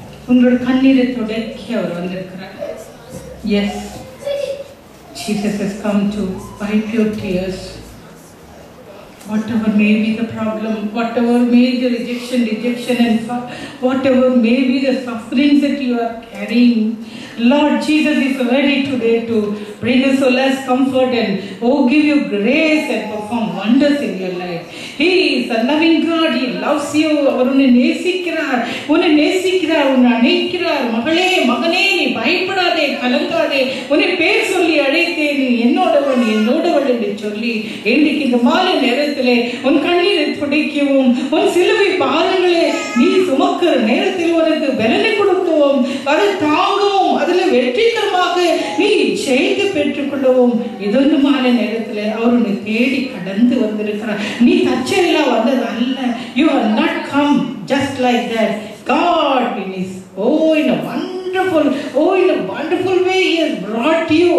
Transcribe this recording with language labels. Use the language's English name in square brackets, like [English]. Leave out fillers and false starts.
[Tamil] உங்களோட கண்ணீரை தொடக்கி அவர் வந்திருக்கிறார். [English] Yes, Jesus has come to wipe your tears. Whatever may be the problem, whatever may be the rejection and whatever may be the sufferings that you are carrying, Lord Jesus is ready today to bring us solace, comfort and give you grace and perform wonders in your life. He is a loving God. He loves you. [Tamil] அவர் உன்னை நேசிக்கிறார், உன்னை அணைக்கிறார். மகளே மகனே, நீ பயப்படாதே, கலங்காதே. உன்னை பேர் சொல்லி அழைத்தேன், நீ என்னோடவன் என்று சொல்லி இன்றைக்கு இந்த மாலை நேரத்திலே உன் கண்ணீரை துடைக்கவும், உன் சிலுவை பாரங்களை நீ சுமக்கிற நேரத்தில் உனக்கு பலனை கொடுக்கவும், அதை தாங்கவும், அதில் வெற்றிகரமாக நீ செய்து பெற்றுக்கொள்ளவும் இதொன்று மாலை நேரத்தில் அவர் உன்னை தேடி கடந்து வந்திருக்கிறார். நீ தச்செல்லாம் வந்தது அல்ல. [English] You are not come just like that. God in a wonderful way He has brought you.